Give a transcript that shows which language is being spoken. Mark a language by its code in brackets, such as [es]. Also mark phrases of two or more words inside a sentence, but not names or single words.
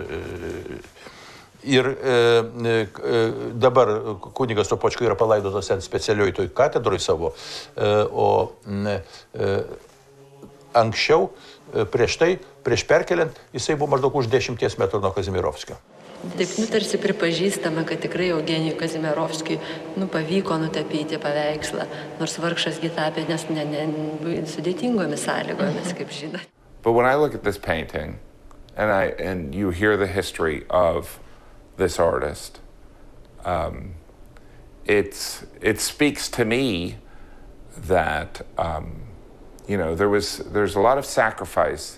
[lt] Ir dabar kunigas Sopočko yra palaidotas ant specialioj toj katedroj savo, o anksčiau, prieš perkeliant, jisai buvo maždaug už 10 metrų nuo Kazimierovskio. Taip, tarsi pripažįstama, kad tikrai Eugenijui Kazimierovskiui pavyko nutapyti paveikslą, nors vargšas gi tapė, nes sudėtingomis sąlygomis, kaip žinot. [en] But when I look at this painting, and you hear the history of this artist, it speaks to me that there's a lot of sacrifice.